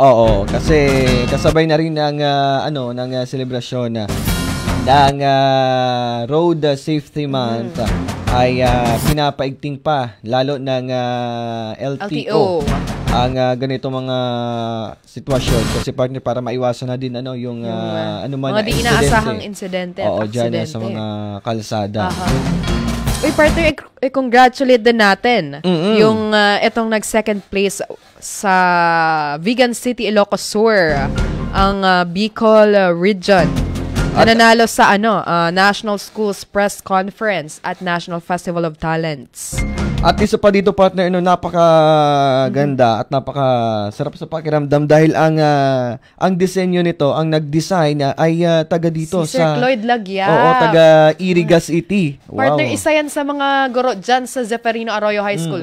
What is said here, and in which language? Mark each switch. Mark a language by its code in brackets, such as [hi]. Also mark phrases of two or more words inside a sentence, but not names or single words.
[tl] Oo, kasi kasabay na rin ng selebrasyon ng Road Safety Month ay pinapaigting pa lalo ng LTO ang ganito mga sitwasyon kasi partner para maiwasan na din yung mga di inaasahang insidente. Oo, dyan sa mga kalsada. Uy, partner, i-congratulate din natin yung itong nag-second place sa Vigan City, Ilocos Sur, ang Bicol Region. Nanalo sa National Schools Press Conference at National Festival of Talents. At isa pa dito partner, napakaganda at napakasarap sa pakiramdam dahil ang disenyo nito, ang nag-design ay taga dito si Sir Cloyd Lagyap. Oo, taga Iriga City. Wow. Partner, isa yan sa mga guro dyan sa Zeferino Arroyo High School.